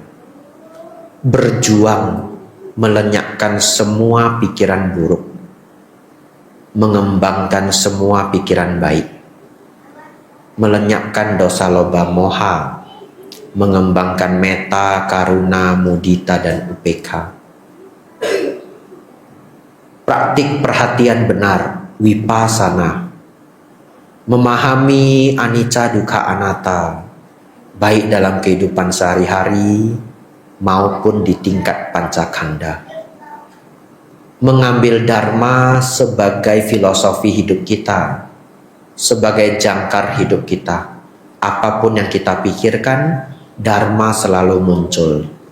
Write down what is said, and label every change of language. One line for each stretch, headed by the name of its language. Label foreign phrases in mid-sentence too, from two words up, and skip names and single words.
Indonesian: Berjuang melenyapkan semua pikiran buruk, mengembangkan semua pikiran baik, melenyapkan dosa loba moha, mengembangkan meta, karuna, mudita, dan upeka. Praktik perhatian benar, vipassana, memahami
Pali: anicca dukkha anatta,
Indonesian: baik dalam kehidupan sehari-hari maupun di tingkat pancakanda. Mengambil dharma sebagai filosofi hidup kita, sebagai jangkar hidup kita. Apapun yang kita pikirkan, dharma selalu muncul.